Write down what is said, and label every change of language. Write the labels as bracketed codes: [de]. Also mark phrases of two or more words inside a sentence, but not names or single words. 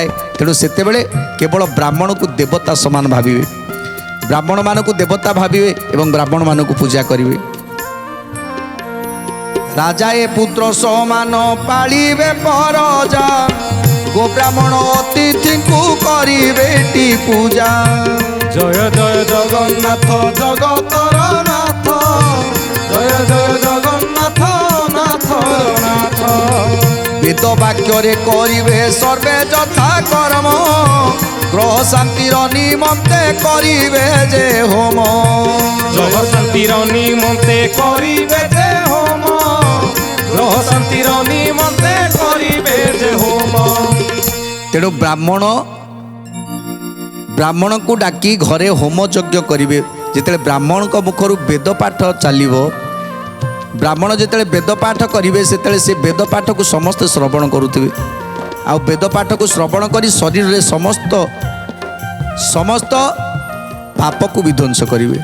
[or] ତେଣୁ ସେତେବେଳେ କେବଳ ବ୍ରାହ୍ମଣକୁ ଦେବତା ସମାନ ଭାବିବେ, ବ୍ରାହ୍ମଣମାନଙ୍କୁ ଦେବତା ଭାବିବେ ଏବଂ ବ୍ରାହ୍ମଣମାନଙ୍କୁ ପୂଜା କରିବେ। ରାଜାଏ ପୁତ୍ର ସମାନ ପାଳିବେ ପରଜା, ଗୋ ବ୍ରାହ୍ମଣ ଅତିଥିଙ୍କୁ କରିବେଟି ପୂଜା। ଜୟ ଜୟ ଜଗନ୍ନାଥ ଜଗତର ନାଥ, ଜୟ ଜୟ ଜଗନ୍ନାଥ ନାଥର ନାଥ। ବେଦ ବାକ୍ୟରେ କରିବେ ସର୍ବେ ଯଥା କର୍ମ, ଗ୍ରହ ଶାନ୍ତିର ନିମନ୍ତେ କରିବେ ଯେ ହୋମ। ଜୟ ଶାନ୍ତିର ନିମନ୍ତେ କରିବେ ଯେ ହୋମ, ଗ୍ରହ ଶାନ୍ତିର ନିମନ୍ତେ କରିବେ ଯେ ହୋମ। তেণু ବ୍ରାହ୍ମଣକୁ ଡାକି ଘରେ ହୋମ ଯଜ୍ଞ କରିବେ। ଯେତେବେଳେ ବ୍ରାହ୍ମଣଙ୍କ ମୁଖରୁ ବେଦ ପାଠ ଚାଲିବ, ବ୍ରାହ୍ମଣ ଯେତେବେଳେ ବେଦ ପାଠ କରିବେ, ସେତେବେଳେ ସେ ବେଦ ପାଠକୁ ସମସ୍ତେ ଶ୍ରବଣ କରୁଥିବେ। ଆଉ ବେଦ ପାଠକୁ ଶ୍ରବଣ କରି ଶରୀରରେ ସମସ୍ତ ପାପକୁ ବିଧ୍ୱଂସ କରିବେ।